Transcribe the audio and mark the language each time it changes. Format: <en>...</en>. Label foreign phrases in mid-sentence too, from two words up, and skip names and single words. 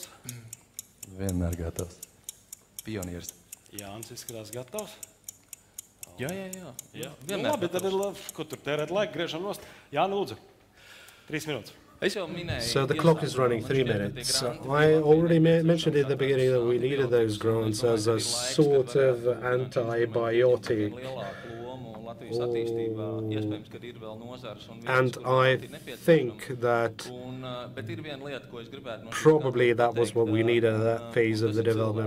<lv>Vienmēr gatavs. Pionieris. Jānis izskatās gatavs. Jā. Nu, labi, tad ir labi, ko tur tērēt laiku, griežam nost. Jā, lūdzu. 3 minūtes.</lv> <en>So the clock is running 3 minutes. I already mentioned at the beginning that we needed those grants as a sort of antibiotic. And I think that probably that was what we needed at that phase of the development.</en>